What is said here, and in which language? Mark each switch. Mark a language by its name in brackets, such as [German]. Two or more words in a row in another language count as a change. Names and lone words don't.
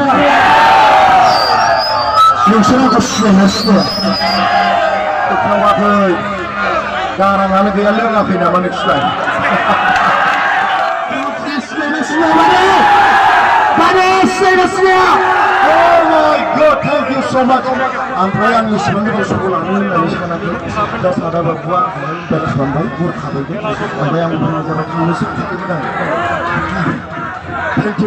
[Bodo] नोंसोर आंखौ सिनायना सिनाया होखावाखै गाराङानो गैया लोङाखै नामा नोंसोरलाय सिनायनो सिनाया माने सिनायनो सिनाया [English] Oh my God, thank you so much. [Bodo] ओमफ्राय आं इसेबां गोबाव समखौ लानो होननानै सानाखै दा सादा बाबुआ बेट खालामबाय गुर खाबायदों ओमफ्राय आं थांनोसो